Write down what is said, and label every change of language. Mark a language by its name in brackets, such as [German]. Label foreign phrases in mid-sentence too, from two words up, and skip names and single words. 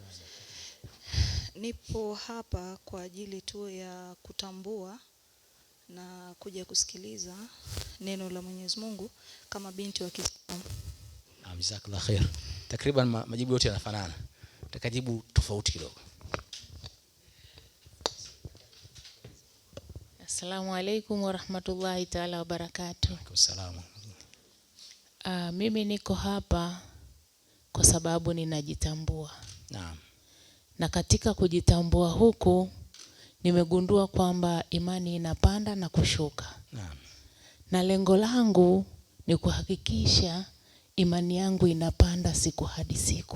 [Swahili] Nipo hapa kwa ajili tu ya kutambua na kuja kusikiliza neno la Mwenyezi Mungu kama binti wa Kiislamu. [Arabic] جزاك الله خير. [Swahili] Takriban majibu yote yanafanana. Takajibu tofauti kidogo. [Arabic] السلام عليكم ورحمة الله تعالى وبركاته. [Swahili] Assalamu. Mimi niko hapa kwa sababu ninajitambua. Naam. Na katika kujitambua huku nimegundua kwamba imani inapanda na kushuka. Naam. Na lengo langu ni kuhakikisha imani yangu inapanda siku hadi siku.